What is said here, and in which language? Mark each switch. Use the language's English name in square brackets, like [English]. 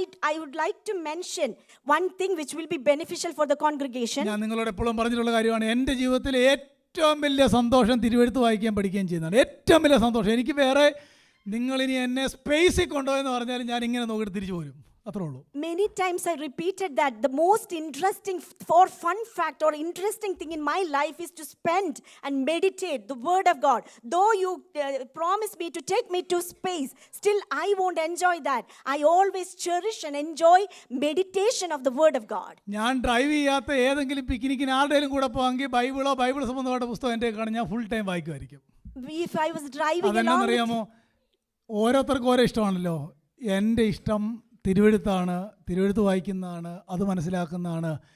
[English] I would like to mention one thing which will be beneficial for the congregation. [Malayalam] ഞാൻ നിങ്ങളോട് എപ്പോഴും പറഞ്ഞിട്ടുള്ള കാര്യമാണ്, എൻ്റെ ജീവിതത്തിൽ ഏറ്റവും വലിയ സന്തോഷം തിരുവെഴുത്ത് വായിക്കുകയും പഠിക്കുകയും ചെയ്യുന്നതാണ്. ഏറ്റവും വലിയ സന്തോഷം. എനിക്ക് വേറെ നിങ്ങളിനി എന്നെ സ്പേസിൽ കൊണ്ടുപോയെന്ന് പറഞ്ഞാൽ ഞാൻ ഇങ്ങനെ നോക്കിയിട്ട് തിരിച്ചു പോരും, അത്രേ ഉള്ളൂ. [English] Many times I repeated that the most interesting or fun fact or interesting thing in my life is to spend and meditate the word of God. Though you promise me to take me to space, still I won't enjoy that. I always cherish and enjoy meditation of the word of God. [Malayalam] ഞാൻ drive ചെയ്യാത്ത ഏതെങ്കിലും പിക്നിക്കിന് ആരുടെയും കൂടെ പോകാമെങ്കിൽ Bible സംബന്ധമായിട്ട് പുസ്തകം എൻ്റെ കാണാൻ ഞാൻ full time വായിക്കുമായിരിക്കും. [English] If I was driving along, [Malayalam] അതെന്നറിയാമോ, ഓരോരുത്തർക്കും ഓരോ ഇഷ്ടമാണല്ലോ. എൻ്റെ ഇഷ്ടം തിരുവെഴുത്ത് വായിക്കുന്നതാണ്, അത് മനസ്സിലാക്കുന്നതാണ്.